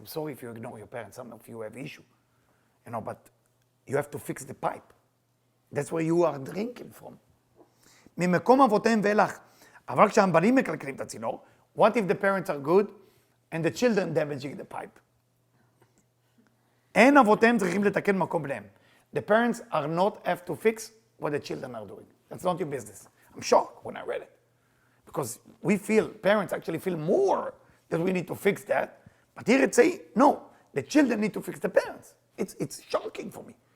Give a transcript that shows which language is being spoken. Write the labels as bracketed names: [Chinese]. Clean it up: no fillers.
[English] I'm sorry if you ignore your parents. Some of you have issue, but you have to fix the pipe. That's where you are drinking from. [Hebrew] ממקום אבותיהם ואילך. אבל כשהבנים מקלקלים את הצינור, [English] what if the parents are good and the children damaging the pipe? [Hebrew] אין אבותיהם צריכים לתקן מקום בניהם. [English] The parents are not have to fix what the children are doing. That's not your business. I'm shocked when I read it. Because parents actually feel more that we need to fix that. But here it say, no, the children need to fix the parents. It's shocking for me.